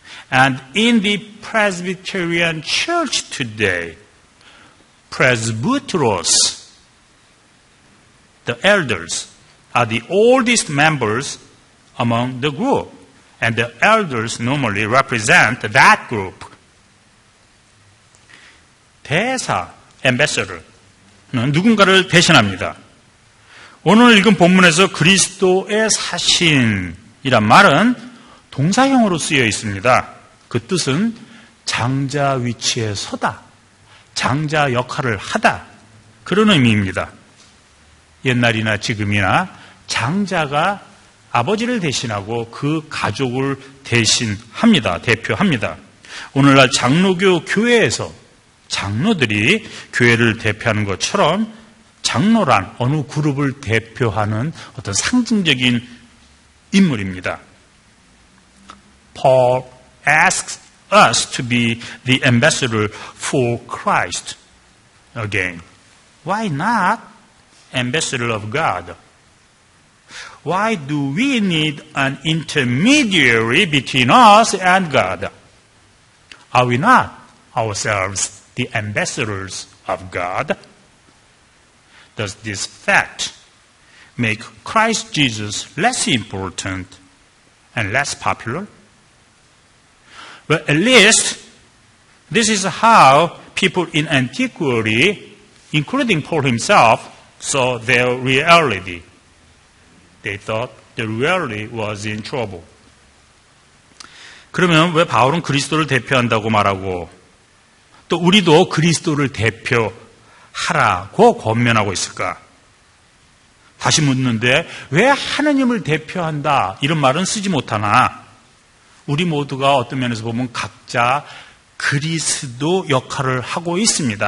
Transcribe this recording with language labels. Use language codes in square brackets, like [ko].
[en] And in the Presbyterian Church today, presbyteros, the elders, are the oldest members among the group. And the elders normally represent that group. [ko] 대사, ambassador는 누군가를 대신합니다. 오늘 읽은 본문에서 그리스도의 사신이란 말은 동사형으로 쓰여 있습니다. 그 뜻은 장자 위치에 서다, 장자 역할을 하다, 그런 의미입니다. 옛날이나 지금이나 장자가 아버지를 대신하고 그 가족을 대신합니다. 대표합니다. 오늘날 장로교 교회에서 장로들이 교회를 대표하는 것처럼 장로란 어느 그룹을 대표하는 어떤 상징적인 인물입니다. [en] Paul asks us to be the ambassador for Christ again. Why not ambassador of God. Why do we need an intermediary between us and God? Are we not ourselves the ambassadors of God? Does this fact make Christ Jesus less important and less popular? Well, at least this is how people in antiquity, including Paul himself, saw their reality. They thought the reality was in trouble. [ko] 그러면 왜 바울은 그리스도를 대표한다고 말하고 또 우리도 그리스도를 대표하라고 권면하고 있을까? 다시 묻는데 왜 하느님을 대표한다 이런 말은 쓰지 못하나 우리 모두가 어떤 면에서 보면 각자 그리스도 역할을 하고 있습니다.